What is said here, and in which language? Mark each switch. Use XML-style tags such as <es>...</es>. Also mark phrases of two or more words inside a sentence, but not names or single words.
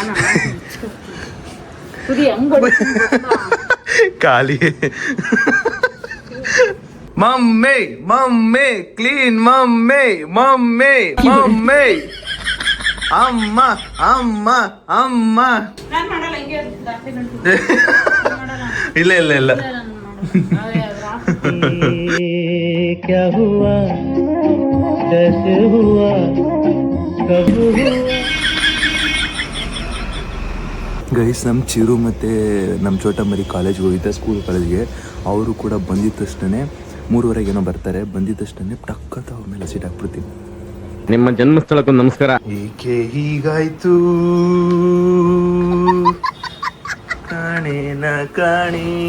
<kn>ಖಾಲಿ ಮಮ್ಮಿ ಮಮ್ಮಿ ಕ್ಲೀನ್ ಮಮ್ಮಿ ಮಮ್ಮಿ ಮಮ್ಮಿ ಅಮ್ಮ ಅಮ್ಮ ಅಮ್ಮ. ಇಲ್ಲ ಇಲ್ಲ ಇಲ್ಲ.</kn> <hi>क्या हुआ कैसे हुआ कब हुआ.</hi> <kn>ಗೈಸ್ ನಮ್ಮ ಚಿರು ಮತ್ತು ನಮ್ಮ ಚೋಟ ಮರಿ ಕಾಲೇಜ್ಗೆ ಹೋಗಿದ್ದೆ, ಕಾಲೇಜ್ಗೆ. ಅವರು ಕೂಡ ಬಂದಿದ್ದ ತಕ್ಷಣ 3:30 ಏನೋ ಬರ್ತಾರೆ. ಬಂದಿದ್ದ ತಕ್ಷಣ ಟಕ್ಕತ್ತ ಅವ್ರ ಮೇಲೆ ಸೀಟ್ ಹಾಕ್ಬಿಡ್ತೀನಿ. ನಿಮ್ಮ ಜನ್ಮಸ್ಥಳಕ್ಕೂ ನಮಸ್ಕಾರ. ಏಕೆ ಹೀಗಾಯ್ತು ಕಾಣೇನ ಕಾಣಿ.</kn>